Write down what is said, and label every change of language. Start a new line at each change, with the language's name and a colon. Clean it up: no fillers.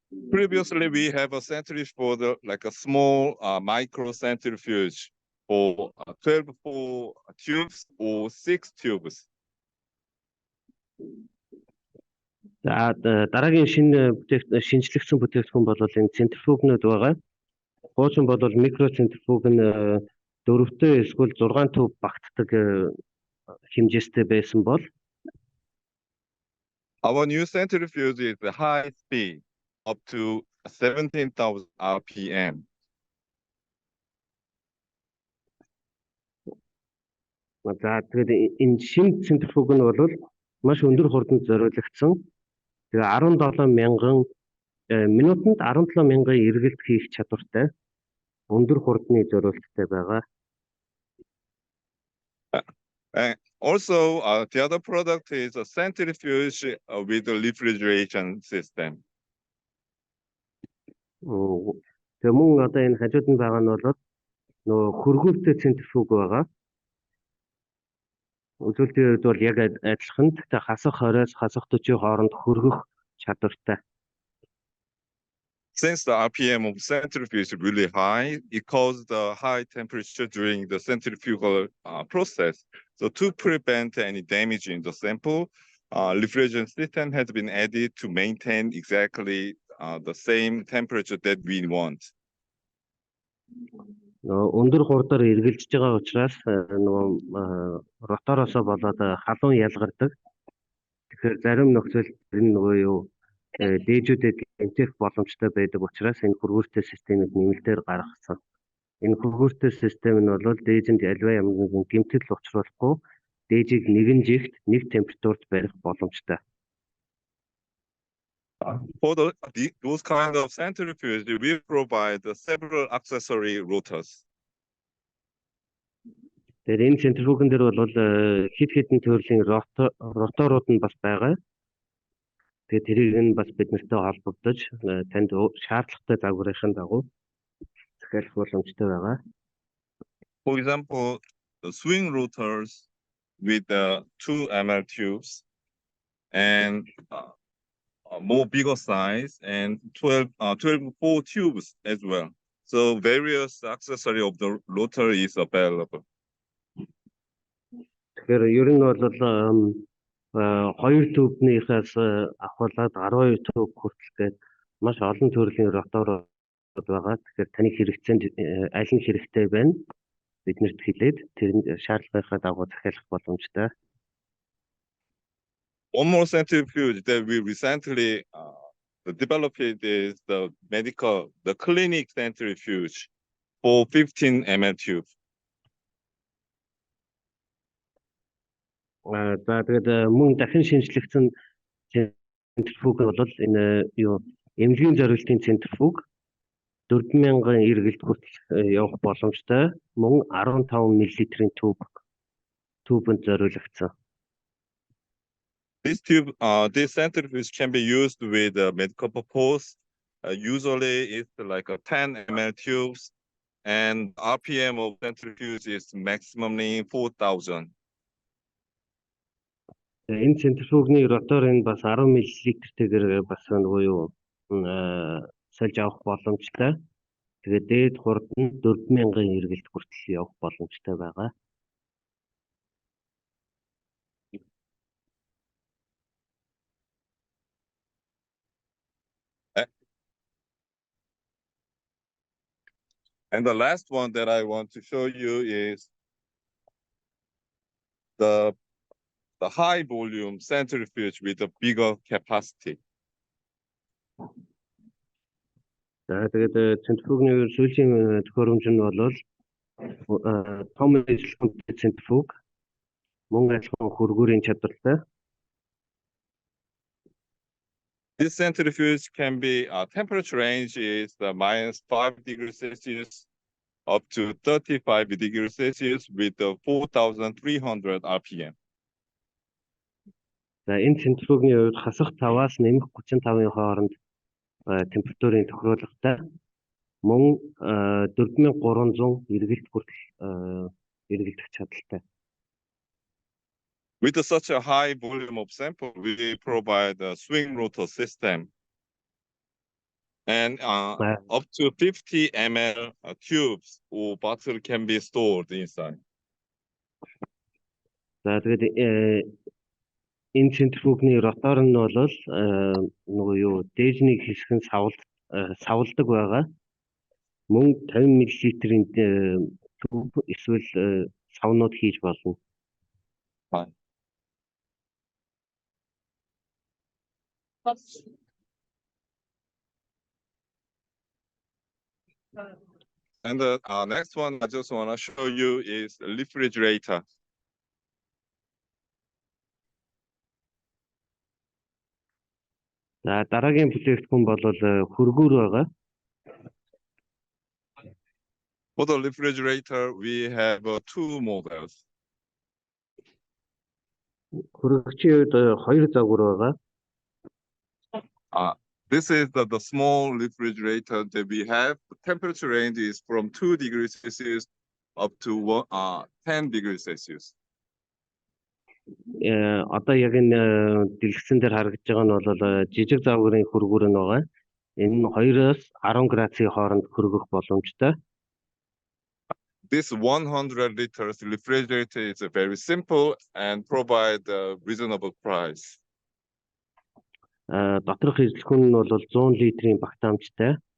English: Previously, we have a centrifuge for like a small micro centrifuge for 12 tubes or 6 tubes.
Mongolian: За дараагийн шинжлэхсэн бүтээгдэхүүн бол энэ центрифугнууд байгаа. Хуучин бол микро центрифуг нь 4-тэй эсвэл 6 төв багтдаг хэмжээстэй байсан бол
English: Our new centrifuge is the high speed up to 17,000 RPM.
Mongolian: За тэгээд энэ шинэ центрифуг нь бол маш өндөр хурданд зориулагдсан. Тэгээ 17,000 минутанд 17,000 эргэлт хийх чадвартай өндөр хурдны зориулттай байгаа.
English: Also, the other product is a centrifuge with a refrigeration system.
Mongolian: Тэгээ мөн одоо энэ хажууд нь байгаа нь бол нөгөө хөргүүлтэй центрифуг байгаа. Үзүүлэлтийн үед бол яг адилхан. Гэхдээ хасах 20-с хасах 40 хооронд хөргөх чадвартай.
English: Since the RPM of centrifuge is really high, it causes the high temperature during the centrifugal process. So to prevent any damage in the sample, refrigerant system has been added to maintain exactly the same temperature that we want.
Mongolian: Өндөр хурдаар эргэлжиж байгаа учраас нөгөө ротороосоо болоод халуун ялгардаг. Тэгэхээр зарим нөхцөл энэ нөгөө юу дээжүүдэд гэмтэх боломжтой байдаг учраас энэ хөргүүртэй системийг нэмэлтээр гаргасан. Энэ хөргүүртэй систем нь бол дээжинд аливаа ямар нэгэн гэмтэл учруулахгүй дээжийг нэгэн жигт нэг температурт барих боломжтой.
English: For those kind of centrifuge, we provide several accessory rotors.
Mongolian: Тэгэхээр энэ центрифугн дээр бол хэд хэдэн төрлийн роторууд нь бас байгаа. Тэгээд тэрийг нь бас биднэртэй холбогдож танд шаардлагатай загварынхын дагуу захиалах боломжтой байгаа.
English: For example, the swing rotors with 2 ml tubes and more bigger size and 12 4 tubes as well. So various accessory of the rotor is available.
Mongolian: Тэгэхээр ер нь бол 2 төбнийхээс авахлаад 12 төв хүртэлгээд маш олон төрлийн роторууд байгаа. Тэгэхээр таны хэрэгцээнд аль нь хэрэгтэй байна биднэрт хэлээд тэр шаардлагынхаа дагуу захиалах боломжтой.
English: One more centrifuge that we recently developed is the clinic centrifuge for 15 ml tube.
Mongolian: За тэгээд мөн дахин шинжлэгдсэн центрифуг бол энэ юу эмнэлгийн зориултын центрифуг 4,000 эргэлт хүртэл явах боломжтой. Мөн 15 мл-ийн тубанд зориулагдсан.
English: This centrifuge can be used with medical purpose. Usually it's like a 10 ml tubes and RPM of centrifuge is maximally 4,000.
Mongolian: Энэ центрифугны ротор энэ бас 10 мл-тэйгээр бас нөгөө юу сольж авах боломжтой. Тэгээд дээд хурд нь 4,000 эргэлт хүртэл явах боломжтой байгаа.
English: And the last one that I want to show you is the high volume centrifuge with a bigger capacity.
Mongolian: За тэгээд центрифугны сүүлийн төхөөрөмж нь бол том эзлэгчтэй центрифуг мөн адилхан хөргүүрийн чадвартай.
English: This centrifuge can be temperature range is the -5 degrees Celsius up to 35 degrees Celsius with the 4,300 RPM.
Mongolian: За энэ центрифугийн хувьд хасах таваас нэмэх 35-ын хооронд температурын тохируулгатай мөн 4300 эргэлт хүртэл эргэлдэх чадaltaй.
English: With such a high volume of sample, we provide a swing rotor system and up to 50 ml tubes or bottle can be stored inside.
Mongolian: За тэгээд энэ центрифугны ротор нь бол нөгөө юу дээжний хэсэг нь савладаг байгаа. Мөн 50 мл-ийн түв эсвэл савнууд хийж болно.
English: And the next one I just want to show you is a refrigerator.
Mongolian: За дараагийн бүтээгдэхүүн бол хөргүүр байгаа.
English: For the refrigerator, we have two models.
Mongolian: Хөргөгчийн хувьд хоёр загвар байгаа.
English: This is the small refrigerator that we have. The temperature range is from 2 degrees Celsius up to 10 degrees Celsius.
Mongolian: Одоо яг энэ дэлгэцэн дээр харагдж байгаа нь бол жижиг загварын хөргүүр нь байгаа. Энэ нь 2-оос 10 градусын хооронд хөргөх боломжтой.
English: This 100 liters refrigerator is very simple and provide a reasonable price.
Mongolian: Доторх хэрэглэхүүн нь бол 100 литрийн багтаамжтай.